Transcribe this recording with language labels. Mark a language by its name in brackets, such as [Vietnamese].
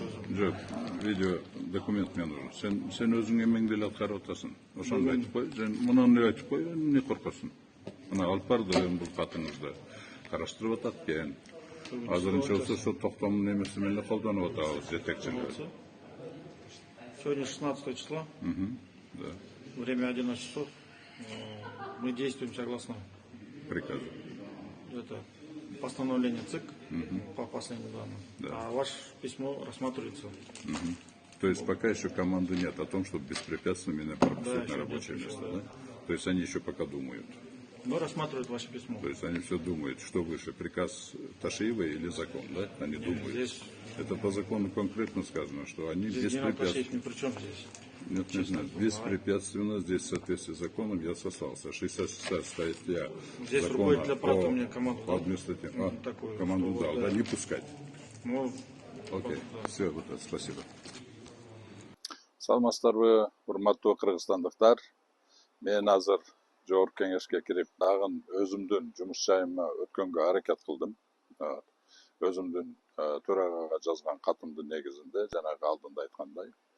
[Kyrgyz] Жок, видео документ мен нужен. Сен өзүң эмеңди эле аткарып атасың. Ошону айтып кой. Сен мунун эле айтып кой, эмне коркосуң? Мына алып барды бул катыңызды караштырып атат экен. Азырынча болсо ошо токтомдун эмеси менен эле колдонуп атабыз жетекчилер. [Russian] Сегодня 16 число. Да. Время 11 часов. Мы действуем согласно Приказу. Это постановление ЦИК по последним данным. Да. А ваше письмо рассматривается. То есть пока еще команды нет о том, чтобы беспрепятственно меня пропустить на рабочее место, да? То есть они еще пока думают. Но рассматривают ваше письмо. То есть они все думают, что выше, приказ Ташиева или закон, да? Они думают. Здесь... Это по закону конкретно сказано, что они беспрепятственно. При чем здесь? Нет, не знаю. Беспрепятственно здесь в соответствии с законом я сослался. 66-я статья здесь закона аппарата мне команду по административному. Команду дал, да, не пускать. Ну, окей, все, вот это, спасибо. [Kyrgyz] Саламатсыздарбы, урматтуу кыргызстандыктар. Мен азыр жогорку кеңешке кирип, дагы өзүмдүн жумуш жайыма өткөнгө аракет кылдым. Өзүмдүн төрагага жазган катымдын негизинде, жанагы алдында айткандай.